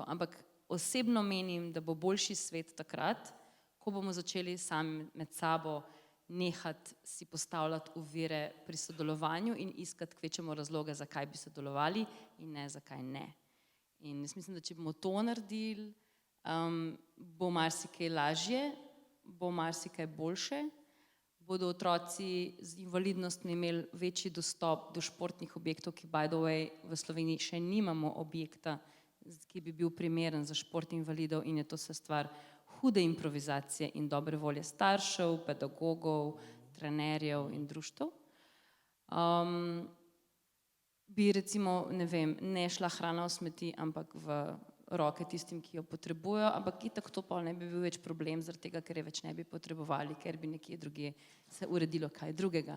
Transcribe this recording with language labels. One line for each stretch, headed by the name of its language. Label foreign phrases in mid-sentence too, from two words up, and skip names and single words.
Slovenian: Ampak osebno menim, da bo boljši svet takrat, ko bomo začeli sami med sabo nehati si postavljati ovire pri sodelovanju in iskati kvečemo razloge, zakaj bi sodelovali in ne zakaj ne. In jaz mislim, da če bomo to naredili, bo marsikaj lažje, bo marsikaj boljše, bodo otroci z invalidnostmi imeli večji dostop do športnih objektov, ki
English: by the way
Slovenian: v Sloveniji še nimamo objekta, ki bi bil primeren za šport invalidov in je to vse stvar hude improvizacije in dobre volje staršev, pedagogov, trenerjev in društev. Bi recimo, ne vem, ne šla hrana v smeti, ampak v roke tistim, ki jo potrebujejo, ampak itak to pa ne bi bil več problem, zaradi tega, ker je več ne bi potrebovali, ker bi nekje drugje se uredilo kaj drugega.